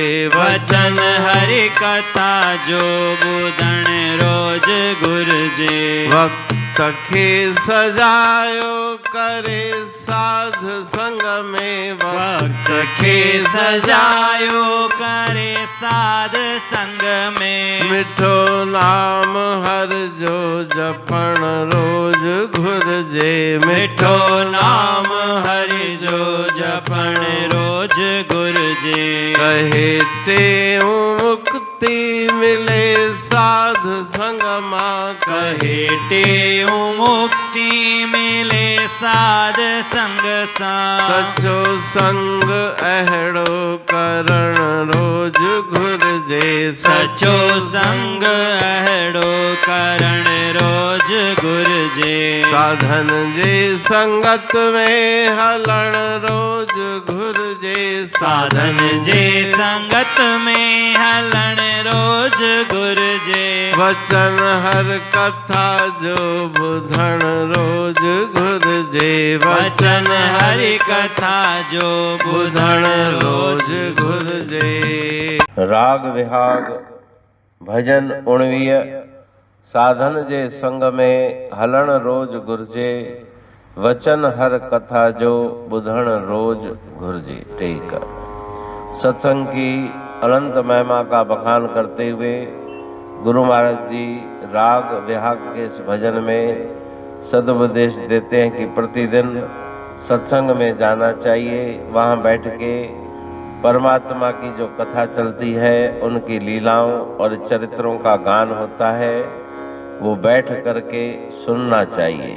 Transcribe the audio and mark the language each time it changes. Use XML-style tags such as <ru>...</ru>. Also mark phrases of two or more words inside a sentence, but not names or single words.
<sd>वचन हरि कथा जो बुधण रोज गुर जे, वक्त के सजायो करे साध संग में, वक्त के सजायो करे साध संग में, मिठो नाम हर जो जपण रोज घुर जे, मिठो नाम हरि जो जपण रोज गुर जे, कहे तेऊ मुक्ति मिले साध संग मां, कहे टेऊ मुक्ति मिले साध संग सा, सचो संग अहड़ो करण रोज घुर जे, सचो संग अहड़ो करण रोज गुर जे, साधन जे संगत में हलण रोज घुर जे, साधन जे संगत में हलण रोज गुर जे, वचन हर कथा जो बुधण रोज घुर जे, वचन हरि कथा जो बुधण रोज घुर जे। राग विहाग भजन 19 साधन जे संग में हलण रोज गुरजे, वचन हर कथा जो बुधण रोज घुरजे।</sd> <hi>टेक सत्संग की अनंत महिमा का बखान करते हुए गुरु महाराज जी राग विहाग के इस भजन में सदुपदेश देते हैं कि प्रतिदिन सत्संग में जाना चाहिए। वहाँ बैठ के परमात्मा की जो कथा चलती है, उनकी लीलाओं और चरित्रों का गान होता है, वो बैठ करके सुनना चाहिए।</hi>